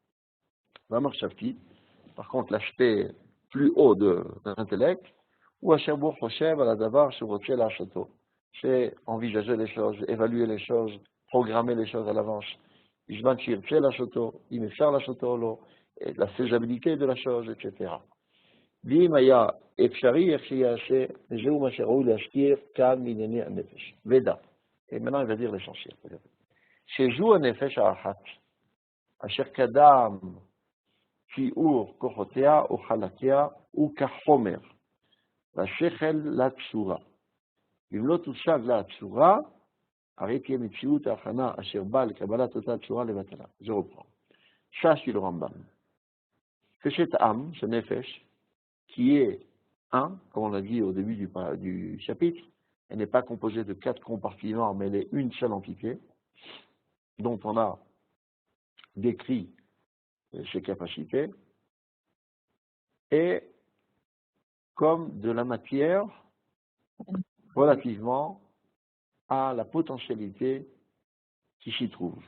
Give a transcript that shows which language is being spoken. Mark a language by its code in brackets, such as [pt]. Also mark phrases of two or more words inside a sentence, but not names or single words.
[fr] Par contre, l'aspect plus haut de l'intellect, c'est envisager les choses, évaluer les choses, programmer les choses à l'avance. Et la faisabilité de la chose, etc. Veda. Et maintenant, il va dire l'essentiel. [he] Chez הנפש האחת, אשר קדם שיעור כוחותיה או חלקיה הוא כחומר, והשכל לצורה. אם לא תושג לה צורה, הרי תהיה מציאות ההכנה אשר באה לקבלת אותה צורה לבטלה. [fr] Je reprends. sache, dit le Rambam, que cette âme, ce nefesh, qui est un, comme on l'a dit au début du chapitre, elle n'est pas composée de 4 compartiments, mais elle est une seule entité, dont on a décrit ses capacités, et comme de la matière relativement à la potentialité qui s'y trouve.